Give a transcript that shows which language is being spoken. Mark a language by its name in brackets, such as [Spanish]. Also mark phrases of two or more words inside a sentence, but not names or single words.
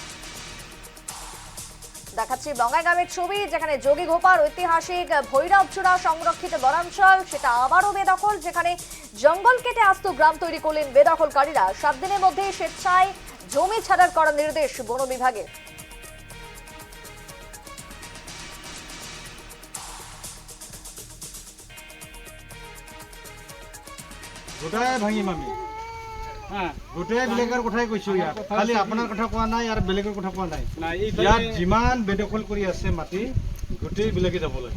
[Bangla] দেখাচ্ছি বঙ্গাইগাঁওয়ের ছবি, যেখানে যোগীঘোপার ঐতিহাসিক ভৈরবচূড়া সংরক্ষিত বনাঞ্চল সেটা আবারও বেদখল, যেখানে জঙ্গল কেটে আস্ত গ্রাম তৈরি করলেন বেদখলকারীরা। 7 দিনের মধ্যে স্বেচ্ছায় জমি ছাড়ার করা নির্দেশ বন বিভাগের। [Assamese] গোটাই ভাঙিম আমি, গোটাই বেলেগৰ কথাই কৈছো। ইয়াত খালি আপোনাৰ কথা কোৱা নাই আৰু বেলেগৰ কথা কোৱা নাই। ইয়াত যিমান বেদখল কৰি আছে মাটি, গোটেই বেলেগে যাব লাগে।